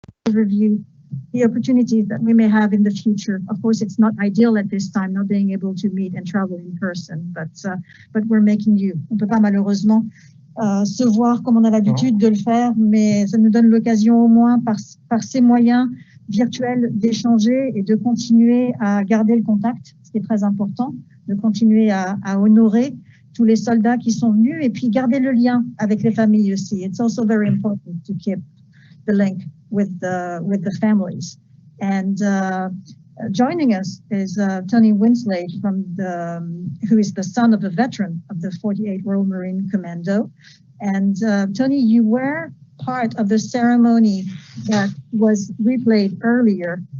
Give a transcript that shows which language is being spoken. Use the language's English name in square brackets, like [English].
[English] Review the opportunities that we may have in the future. Of course, it's not ideal at this time, not being able to meet and travel in person, but we're making do. [French] On peut pas malheureusement se voir comme on a l'habitude de le faire, mais ça nous donne l'occasion au moins par ces moyens virtuels d'échanger et de continuer à garder le contact, ce qui est très important, de continuer à honorer tous les soldats qui sont venus et puis garder le lien avec les familles aussi. [English] It's also very important to keep the link with the families. And joining us is Tony Winslade who is the son of a veteran of the 48th Royal Marine Commando. And Tony, you were part of the ceremony that was replayed earlier.